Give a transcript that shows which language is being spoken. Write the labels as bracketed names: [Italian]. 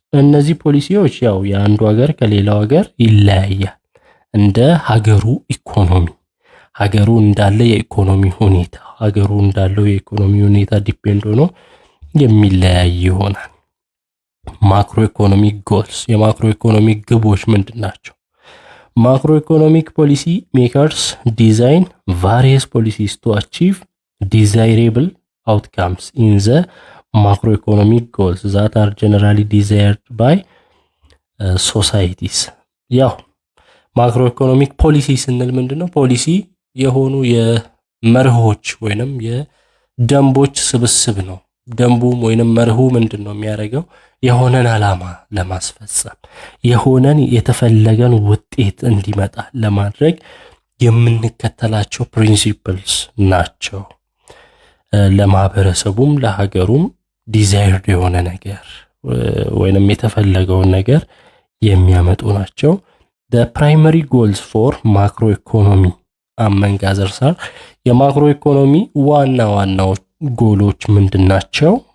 [Amharic] እነዚህ ፖሊሲዎች ያው የአንዱ ሀገር ከሌላው ሀገር ይለያያል እንደ ሀገሩ ኢኮኖሚ፣ ሀገሩ እንዳለ የኢኮኖሚ ሁኔታ፣ ሀገሩ እንዳለው የኢኮኖሚ ሁኔታ ዲፔንድ ሆኖ የሚለያይ ይሆናል። ማክሮ ኢኮኖሚክ ጎልስ፣ የማክሮ ኢኮኖሚክ ግቦች ምንድናቸው? [English] ማክሮ ኢኮኖሚክ ፖሊሲ ሜከርስ ዲዛይን ቫሪየስ ፖሊሲስ ቱ አቺቭ ዲዛይሬብል outcomes in the macroeconomic goals that are generally desired by societies. [Amharic] ያው ማክሮ ኢኮኖሚክ ፖሊሲ ስንል ምንድነው? ፖሊሲ የሆኑ የመርሆች ወይንም የደንቦች ስብስብ ነው። ደንቡም ወይንም መርሁ ምንድነው የሚያደርገው? የሆነን ዓላማ ለማስፈጸም የሆነን የተፈለገን ውጤት እንዲመጣ ለማድረግ የምንከተላቸው ፕሪንሲፕልስ ናቸው። ለማህበረሰቡም ለሀገሩም ዲዛይርድ የሆነ ነገር ወይንም የተፈለገውን ነገር የሚያመጡ ናቸው። [English] the primary goals for macro economy among others are [Amharic] የማክሮ ኢኮኖሚ ዋና ዋናው ጎሎች ምንድናቸው?